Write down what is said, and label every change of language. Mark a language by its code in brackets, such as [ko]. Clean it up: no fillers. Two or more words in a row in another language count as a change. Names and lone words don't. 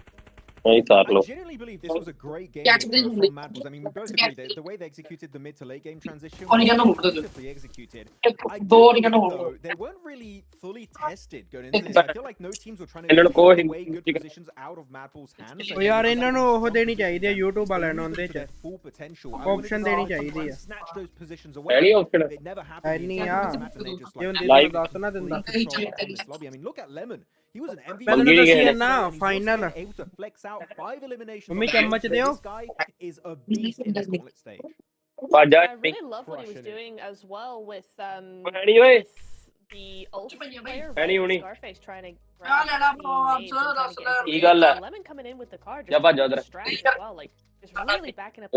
[en] I genuinely believe this was a great game from Mad Bulls. I mean, we both agree that the way they executed the mid to late game transition was beautifully executed. I do believe, though, they weren't really fully tested going into this. I feel like no teams were trying to take away good positions out of Mad Bulls' hands. [pa] ਉਹ ਯਾਰ ਇਹਨਾਂ ਨੂੰ ਉਹ ਦੇਣੀ ਚਾਹੀਦੀ ਹੈ YouTube ਵਾਲਿਆਂ ਨੂੰ ਉਹਦੇ ਚ ਆਪਸ਼ਨ ਦੇਣੀ ਚਾਹੀਦੀ ਹੈ [en] snatch those positions away. It never happened. [pa] ਨਹੀਂ ਆ ਇਹ ਹੁੰਦੀ ਦੱਸ ਨਾ ਦਿੰਦਾ [en] I mean, look at Lemon. He was an MVP. [pa] ਪਹਿਲਾਂ ਦੱਸਿਆ ਨਾ ਫਾਈਨਲ [en] able to flex out 5 eliminations. [pa] ਮੰਮੀ ਚਮਚ ਦਿਓ [en] This guy is a beast in this gauntlet stage. I really love what he was doing as well with the ult player, Scarface trying to grab Lemon coming in with the car just distracted as well, like just really backing up.